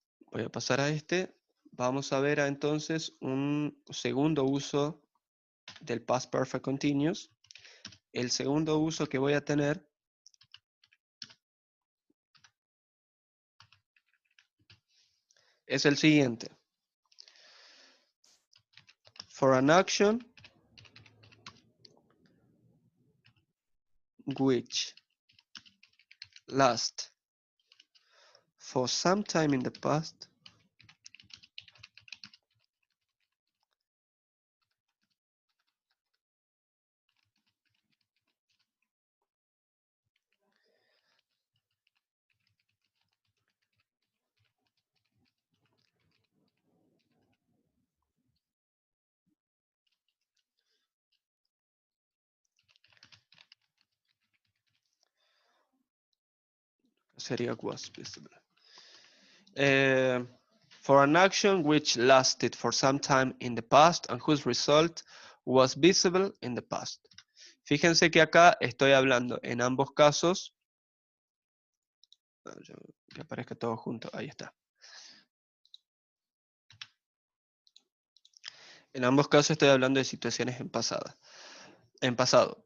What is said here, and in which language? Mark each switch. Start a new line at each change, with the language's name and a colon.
Spanish: Voy a pasar a este. Vamos a ver entonces un segundo uso del past perfect continuous. El segundo uso que voy a tener es el siguiente.
English: For an action which lasts for some time in the past,
Spanish: sería
English: was visible. For an action which lasted for some time in the past and whose result was visible in the past.
Spanish: Fíjense que acá estoy hablando en ambos casos, que aparezca todo junto, ahí está. En ambos casos estoy hablando de situaciones en pasado.